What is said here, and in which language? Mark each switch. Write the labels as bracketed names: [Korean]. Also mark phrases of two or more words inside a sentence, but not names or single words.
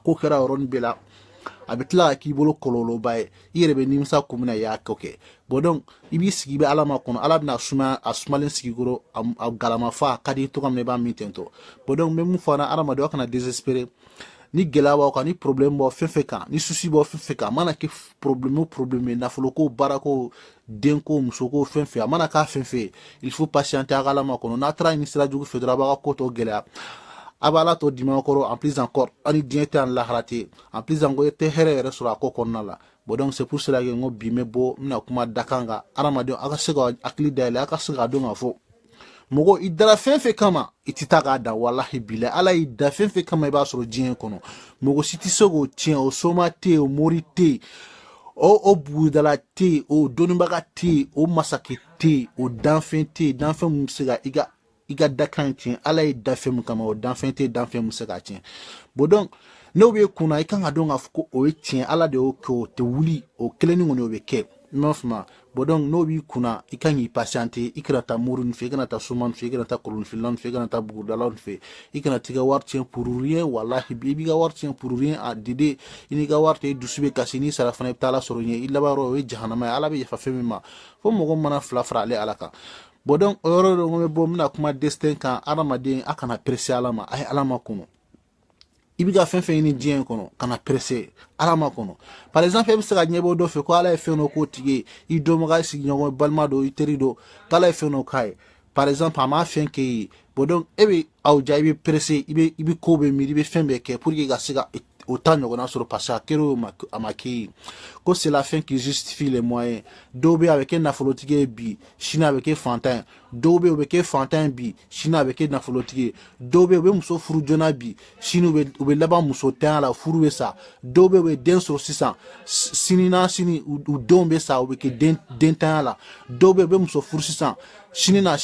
[Bambara] ko kɛra yɔrɔnin bɛɛ la a bɛ tila ka k'i bolo kɔlɔlɔba ye i yɛrɛ bɛ nimisa kun min na i y'a kɛ [French] bon donc [Bambara] i b'i sigi i bɛ ala ma kɔnɔ ala bɛna sumaya a sumalen sigi kɔrɔ a galama fa ka di i tɔgɔ min na i b'a min ten tɔ [French] bon donc [Bambara] n bɛ mun fɔ an na adamaden aw kana désespérer ni gɛlɛya b'aw kan ni problème b'aw fɛn fɛn kan ni souci b'aw fɛn fɛn kan a mana kɛ problème o problème ye nafoloko baarako denko musoko fɛn fɛn a mana k'a fɛn fɛn ye [French] il faut patienter [Bambara] a ka ala ma kɔnɔ n'a taara ɲini sira jugu fɛ dɔrɔn a b'a ka ko tɔ gɛlɛya a b'a la tɔ dimanche kɔrɔ [French] en plus encore [Bambara] ani diɲɛ tɛ ani lahara tɛ [French] en plus encore [Bambara] i tɛ hɛrɛ yɛrɛ sɔrɔ a ko kɔnɔna la [French] bon donc c'est pour cela que [Bambara] n ko bi n bɛ bɔ n bɛna kuma dakan kan adamadenw a ka se ka hakili dayɛlɛ a ka se k'a dɔn k'a fɔ mɔgɔ i dara fɛn fɛn kama i tɛ taa k'a da walahi bila ala y'i da fɛn fɛn kama i b'a sɔrɔ diɲɛ kɔnɔ mɔgɔ si tɛ se k'o tiɲɛ o soma tɛ yen o mori tɛ yen o bugudala tɛ yen o dɔnnibaga tɛ yen o masakɛ tɛ yen o danfɛn tɛ yen danfɛn mun bɛ se ka i ka dakan tiɲɛ ala ye danfɛn mun kama o danfɛn tɛ yen danfɛn mun bɛ se k'a tiɲɛ [French] bon donc [Bambara] n'o bɛ kunna i kan ka dɔn k'a fɔ ko o ye tiɲɛ ala de y'o kɛ o tɛ wuli o kelen ni kɔni o bɛ kɛ i m'a faamu [French] bon donc [Bambara] n'o b'i kunna i kan k'i patienter i kana taa muru nin fɛ i kana taa soma nin fɛ i kana taa kolonfila nin fɛ i kana taa bugudala nin fɛ i kana t'i ka wari tiɲɛ [French] pour rien [Bambara] walahi i b'i ka wari tiɲɛ [French] pour rien [Bambara] a dide i n'i ka wari tɛ i dusu bɛ kasi n'i sara fana i bɛ taa ala sɔrɔ ɲɛ i laban yɔrɔ o ye jahanama ye ala bɛ yafa fɛn min ma fo mɔgɔ mana fila fara ale ala kan [French] bon donc [Bambara] o yɔrɔ de n bɛ bɔ n bɛna kuma destin kan adamaden a kana presser ala ma a ye ala ma kɔnɔ i bɛ ka fɛn fɛn ɲini diɲɛ kɔnɔ kana presser ala ma kɔnɔ [French] par exemple [Bambara] e bɛ se ka ɲɛbɔ dɔ fɛ ko ala ye fɛn dɔ k'o tigi ye i dɔnbaga sigiɲɔgɔn balima dɔ i teri dɔ k'ala ye fɛn dɔ k'a ye [French] par exemple [Bambara] a m'a fɛn k'e ye [French] bon donc [Bambara] e bɛ aw ja i bɛ presser i bɛ ko bɛɛ miiri i bɛ fɛn bɛɛ kɛ [French] pour que [Bambara] ka se ka o ta ɲɔgɔnna sɔrɔ [French] parce que [Bambara] a kɛra a ma k'e ye ko [French] c'est la fin qui justifie les moyens [Bambara] dɔw bɛ yen a bɛ kɛ nafolotigi ye bi sini a bɛ kɛ fantan ye dɔw bɛ yen u bɛ kɛ fantan ye bi sini a bɛ kɛ nafolotigi ye dɔw bɛ yen u bɛ muso furu joona bi sini u bɛ laban muso tanya la furu bɛ sa dɔw bɛ yen u bɛ den sɔrɔ sisan sini na sini u denw bɛ sa u bɛ kɛ den tanya la dɔw bɛ yen u bɛ muso furu sisan sini na